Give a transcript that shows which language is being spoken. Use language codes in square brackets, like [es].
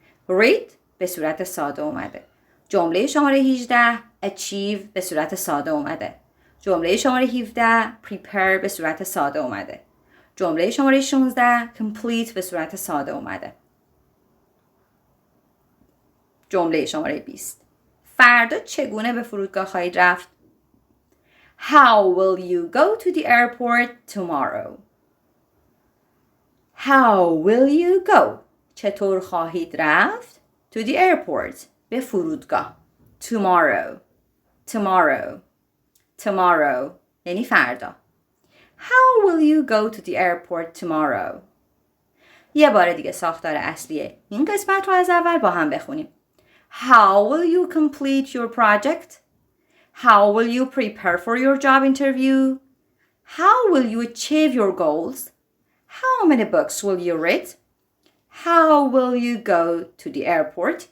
[fa] read به صورت ساده اومده. جمله شماره 18 achieve به صورت ساده اومده. جمله شماره 17 prepare به صورت ساده اومده. جمله شماره 16 complete به صورت ساده اومده. جمله شماره 20 فردا چگونه به فرودگاه خواهید رفت؟ [en] How will you go to the airport tomorrow? How will you go؟ [fa] چطور خواهید رفت؟ [en] To the airport. [fa] به فرودگاه. [en] Tomorrow. Tomorrow. Tomorrow. [fa] یعنی فردا. [en] How will you go to the airport tomorrow? [fa] یه بار دیگه ساختار اصلیه. این قسمت رو از اول با هم بخونیم. [en] How will you complete your project? How will you prepare for your job interview? How will you achieve your goals? How many books will you read? How will you go to the airport?